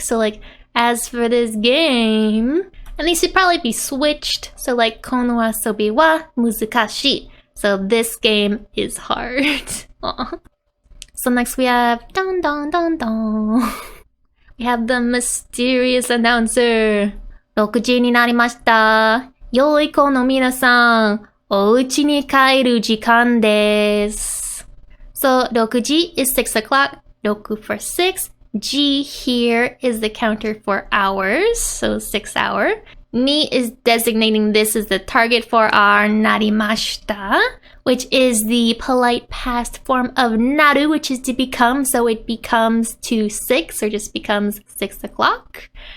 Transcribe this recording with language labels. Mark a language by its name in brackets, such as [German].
[English] So like, as for this game, and these should probably be switched. So like, [Japanese] kono asobi wa muzukashii. [English] So this game is hard. Aww. So next we have dun dun dun dun. We have the mysterious announcer. [Japanese] 6時になりました。良い子の皆さん、お家に帰る時間です。 [English] So 6時 is 6 o'clock. 6 for 6. G here is the counter for hours, so 6 hour. Ni is designating this as the target for our narimashita, which is the polite past form of naru, which is to become, so it becomes to 6, or just becomes 6 o'clock.